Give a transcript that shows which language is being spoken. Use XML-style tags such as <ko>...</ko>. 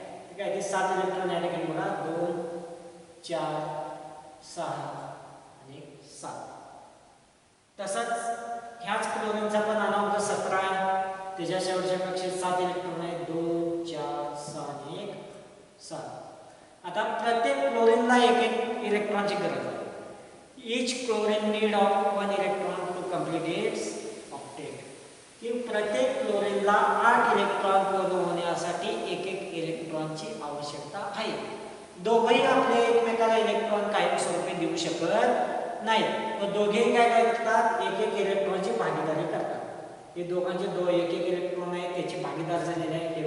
<mr>ठीक आहे. ते 7 इलेक्ट्रॉन या ठिकाणी बघा 2 4 6 आणि 7. तसंच ह्याच क्लोरीनचा पण अणुक्रमांक 17 आहे, त्याच्या शेवटच्या कक्षेत 7 इलेक्ट्रॉन आहेत, 2 4 6 आणि 1 7. आता प्रत्येक क्लोरीनला एक एक इलेक्ट्रॉनची गरज आहे.</mr> <en>Each chlorine need of 1 electron to complete its octet.</en> <mr>की प्रत्येक क्लोरीनला 8 इलेक्ट्रॉन पूर्ण होण्यासाठी एक एक इलेक्ट्रॉनची आवश्यकता आहे. दोघेही आपले एकमेकाला इलेक्ट्रॉन कायम स्वरूपी देऊ शकत नाहीत. तर दोघेही काय करतात, एक एक इलेक्ट्रॉनची भागीदारी करतात. हे दोघांचे एक एक इलेक्ट्रॉन आहेत, त्याची भागीदार झालेले आहे.</mr>